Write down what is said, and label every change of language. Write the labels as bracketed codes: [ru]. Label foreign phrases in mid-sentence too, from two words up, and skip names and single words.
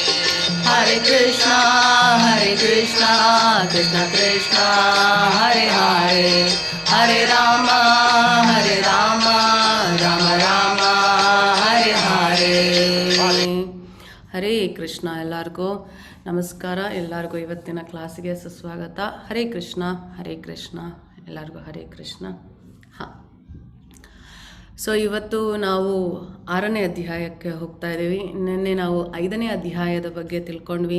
[sa] Hare Krishna, Krishna Krishna, Hare Hare. Hare, Hare Rama, Rama Rama, Hare Hare. [kn] ಹರೇ ಕೃಷ್ಣ. ಎಲ್ಲರಿಗೂ ನಮಸ್ಕಾರ. ಎಲ್ಲರಿಗೂ ಇವತ್ತಿನ ಕ್ಲಾಸಿಗೆ ಸುಸ್ವಾಗತ. ಹರೇ ಕೃಷ್ಣ, ಹರೇ ಕೃಷ್ಣ. ಎಲ್ಲರಿಗೂ ಹರೇ ಕೃಷ್ಣ. ಹಾಂ, ಸೊ ಇವತ್ತು ನಾವು 6ನೇ ಅಧ್ಯಾಯಕ್ಕೆ ಹೋಗ್ತಾ ಇದ್ದೀವಿ. ನಿನ್ನೆ ನಾವು 5ನೇ ಅಧ್ಯಾಯದ ಬಗ್ಗೆ ತಿಳ್ಕೊಂಡ್ವಿ.